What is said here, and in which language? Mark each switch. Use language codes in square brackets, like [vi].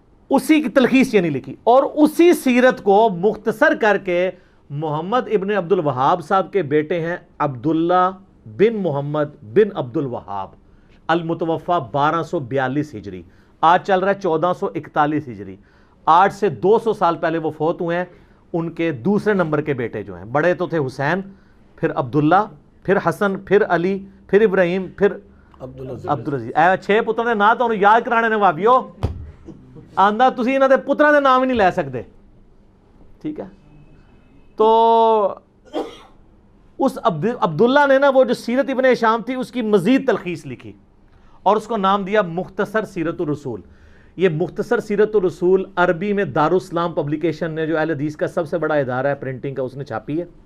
[ur] اسی کی تلخیص یعنی لکھی, اور اسی سیرت کو مختصر کر کے محمد ابن عبد الوہاب صاحب کے بیٹے ہیں عبداللہ بن محمد بن عبد الوہاب, المتوفہ 1242 ہجری, آج چل رہا ہے 1441 ہجری. آج سے 200 سال پہلے وہ فوت ہوئے ہیں. ان کے دوسرے نمبر کے بیٹے جو ہیں, بڑے تو تھے حسین, پھر عبداللہ, پھر حسن, پھر علی, پھر ابراہیم, پھر عبدالعزیز. [pa] 6 پتر دے نام تو یاد کرانے نے بھابیو, آندا تسی انہاں دے پتراں دے نام ہی نہیں لے سکتے. [ur] ٹھیک ہے, تو اس عبداللہ نے نا وہ جو سیرت ابن ہشام تھی اس کی مزید تلخیص لکھی, اور اس کو نام دیا مختصر سیرت الرسول. یہ مختصر سیرت الرسول عربی میں دارالاسلام پبلیکیشن نے, جو اہل حدیث کا سب سے بڑا ادارہ ہے پرنٹنگ کا, اس نے چھاپی ہے.